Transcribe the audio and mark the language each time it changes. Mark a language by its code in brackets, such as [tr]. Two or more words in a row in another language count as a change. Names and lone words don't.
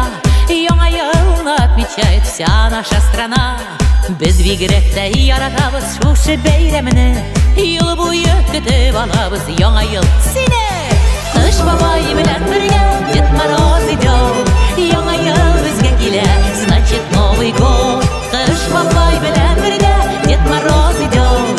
[tt] Яңа елны [ru] отмечает вся наша страна. [tt] Без бигрәк тә яратабыз шушы бәйрәмне. Ел буе көтеп алабыз яңа ел сине. Кыш бабай белән бергә [ru] Дед Мороз идет. [tt] Яңа ел безгә килә, [ru] значит Новый год. [tt] Кыш бабай белән бергә [ru] Дед Мороз идет.